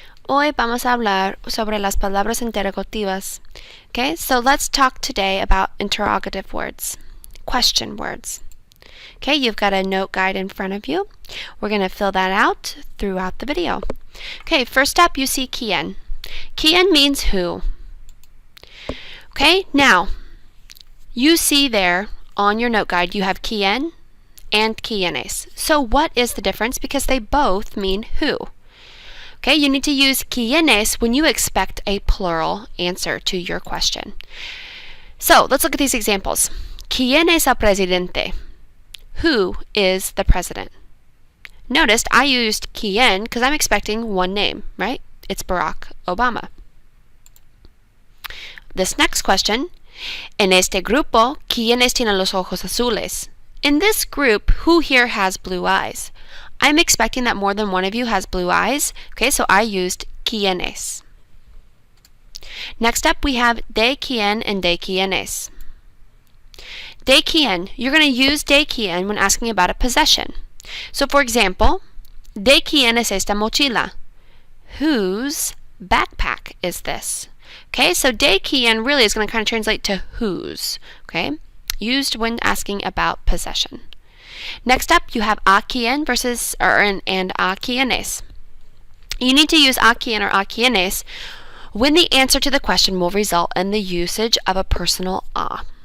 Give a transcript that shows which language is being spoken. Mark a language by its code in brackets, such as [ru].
[es] Hoy vamos a hablar sobre las palabras interrogativas. [en] Okay, so let's talk today about interrogative words, question words. Okay, you've got a note guide in front of you. We're going to fill that out throughout the video. Okay, first up you see quién. Quién means who. Okay, now you see there on your note guide you have quién and quiénes. So what is the difference? Because they both mean who. Okay, you need to use quiénes when you expect a plural answer to your question. So let's look at these examples. [es] ¿Quién es el presidente? [en] Who is the president? Notice I used quién because I'm expecting one name, right? It's Barack Obama. This next question, [es] en este grupo, ¿quiénes tienen los ojos azules? [en] In this group, who here has blue eyes? I'm expecting that more than one of you has blue eyes. Okay, so I used quiénes. Next up, we have de quién and de quiénes. De quién, you're going to use de quién when asking about a possession. So for example, [es] de quién es esta mochila? [en] Whose backpack is this? Okay, so de quién really is going to kind of translate to whose. Okay, used when asking about possession. Next up, you have a quién versus and a quiénes. You need to use a quién or a quiénes when the answer to the question will result in the usage of a personal a.